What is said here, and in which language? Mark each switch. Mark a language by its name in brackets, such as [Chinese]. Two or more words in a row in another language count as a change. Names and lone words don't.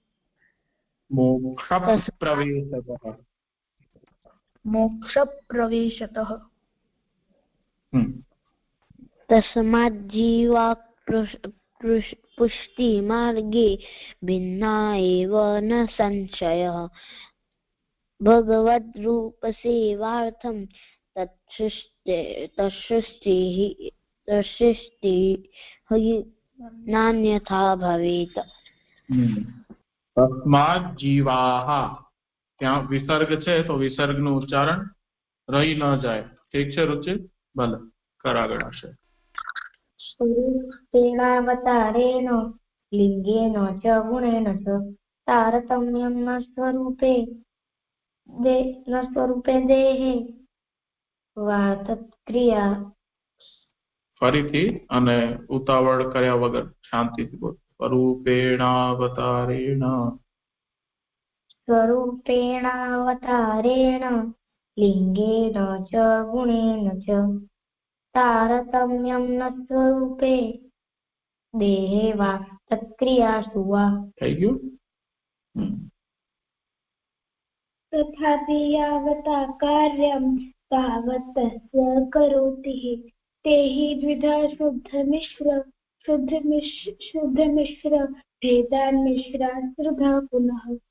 [Sanskrit] तस्मात् जीवा पुष्टिमार्गे भिन्ना एव न संशयः। भगवद्रूपसेवार्थं तच्छृष्टिः नान्यथा भवेत्। तस्मात् जीवाः, [Gujarati] ત્યાં વિસર્ગ છે તો વિસર્ગનું ઉચ્ચારણ રહી ન જાય. ઠીક છે રુચિ? ભલે કર આગળ આવશે. [Sanskrit] स्वरूपेणावतारेण लिंगेन च गुणेन च तारतम्यं न स्वरूपे देहे वा तत्क्रिया. [Gujarati] ફરીથી અને ઉતાવળ કર્યા વગર શાંતિથી બોલ. [Sanskrit] स्वरूपेणावतारेण लिंगेन च गुणेन च तारतम्यं न स्वरूपे देहे वा तत्क्रियासु वा. [Gujarati] થઈ ગયું? [Sanskrit] तथापि यावता कार्यं तावत् तस्य करोति ते हि द्विधा शुद्धमिश्र भेदान् मिश्रान् त्रिधा पुनः.